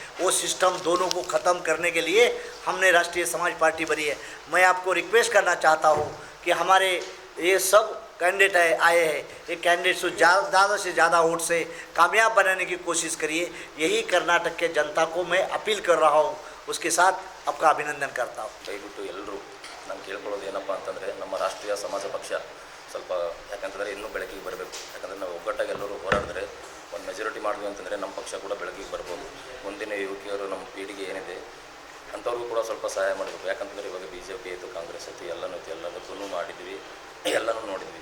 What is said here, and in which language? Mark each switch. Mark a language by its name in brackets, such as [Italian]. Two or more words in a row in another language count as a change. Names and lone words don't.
[Hindi] वो सिस्टम दोनों को ख़त्म करने के लिए हमने राष्ट्रीय समाज पार्टी बनी है। मैं आपको रिक्वेस्ट करना चाहता हूँ कि हमारे ये सब कैंडिडेट आए हैं, ये कैंडिडेट को ज़्यादा से ज़्यादा वोट से कामयाब बनाने की कोशिश करिए। यही कर्नाटक के जनता को मैं अपील कर रहा हूँ। उसके साथ आपका अभिनंदन करता हूँ। [Kannada] ದಯವಿಟ್ಟು ಎಲ್ಲರೂ ನಾನು ಕೇಳ್ಕೊಳ್ಳೋದು ಏನಪ್ಪ ಅಂತಂದರೆ, ನಮ್ಮ ರಾಷ್ಟ್ರೀಯ ಸಮಾಜ ಪಕ್ಷ ಸ್ವಲ್ಪ ಯಾಕಂತಂದರೆ ಇನ್ನೂ ಬೆಳಕಿಗೆ ಬರಬೇಕು. ಯಾಕಂದರೆ ನಾವು ಒಗ್ಗಟ್ಟಾಗಿ ಎಲ್ಲರೂ ಹೋರಾಡಿದ್ರೆ ಒಂದು ಮೆಜಾರಿಟಿ ಮಾಡಿದ್ವಿ ಅಂತಂದರೆ ನಮ್ಮ ಪಕ್ಷ ಕೂಡ ಬೆಳಕಿಗೆ ಬರ್ಬೋದು. ಮುಂದಿನ ಯುವಕಿಯರು, ನಮ್ಮ ಪೀಳಿಗೆ ಏನಿದೆ ಅಂಥವ್ರಿಗೂ ಕೂಡ ಸ್ವಲ್ಪ ಸಹಾಯ ಮಾಡಬೇಕು. ಯಾಕಂತಂದರೆ ಇವಾಗ BJP ಆಯಿತು, ಕಾಂಗ್ರೆಸ್ ಆಯಿತು, ಎಲ್ಲನೂ ಆಯಿತು, ಎಲ್ಲದಕ್ಕೂ ಮಾಡಿದ್ವಿ, ಎಲ್ಲನೂ ನೋಡಿದ್ವಿ.